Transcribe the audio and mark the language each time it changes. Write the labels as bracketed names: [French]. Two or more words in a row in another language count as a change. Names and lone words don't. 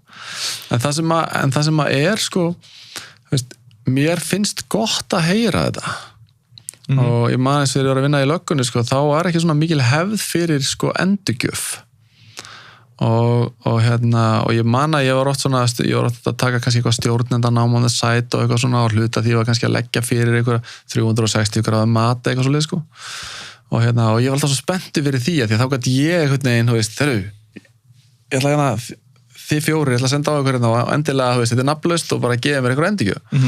[Icelandic] En það sem að er, sko, þú veist, mér finnst gott að heyra þetta og ég man eins þegar ég var að vinna í löggunni, sko, þá er ekki svona mikil hefð fyrir, sko, endurgjöf og ég man að ég var oft að taka kannski eitthvað stjórnendanám [English] on the side [Icelandic] og eitthvað svona og hluta því ég var kannski að leggja fyrir eitthvað 360 gráða mat eitthvað svo leið, sko og ég var alltaf svo spenntur fyrir því að þá gæti ég einhvern veginn, þú veist, ég ætla þið 4, ég ætla að senda á ykkur og endilega, þú veist, þetta er nafnlaust og bara gefa mér eitthvað endurgjöf.